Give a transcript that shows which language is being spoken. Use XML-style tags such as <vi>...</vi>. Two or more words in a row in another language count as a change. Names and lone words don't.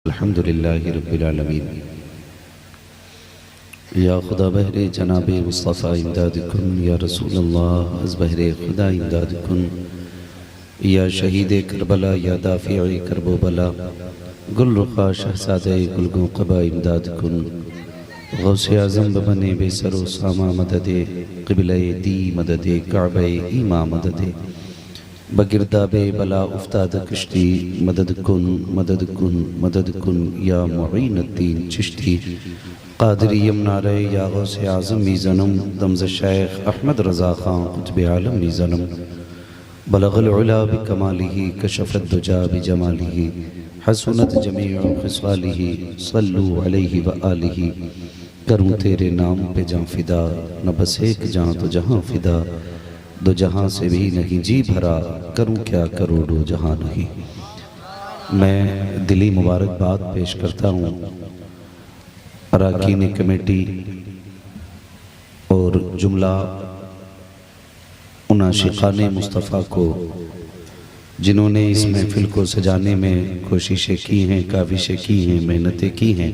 <ar>الحمد لله رب العالمين.</ar> <fa>یا خدا بهر جناب مصطفی امداد کن، یا رسول الله از بهر خدا امداد کن، یا شهید کربلا، یا دافع کرب و بلا، گل رخا شهزاده گلگون قبا امداد کن. غوث اعظم بمن بی سر و سامان مددی، قبله دین مددی، کعبه ایمان مددی، بگرداب بلا افتاد کشتی، مدد کن مدد کن مدد کن، یا معین الدین چشتی قادری یمنارے، یا غوث اعظم میزنم دم ز شیخ احمد رضا خان قطب عالم میزنم,</fa> <ar>بلغ العلى بكماله كشف الدجى بجماله حسنت جميع خصاله صلوا عليه وآله.</ar> <ur>کروں تیرے نام پہ جاں فدا، نہ بس ایک جاں تو جہاں فدا، دو جہاں سے بھی نہیں جی بھرا، کروں کیا کروڑوں جہاں نہیں. میں دلی مبارکباد پیش کرتا ہوں ارکان کمیٹی اور جملہ ان عاشقان مصطفی کو جنہوں نے اس محفل کو سجانے میں کوششیں کی ہیں، کاوشیں کی ہیں، محنتیں کی ہیں.</ur>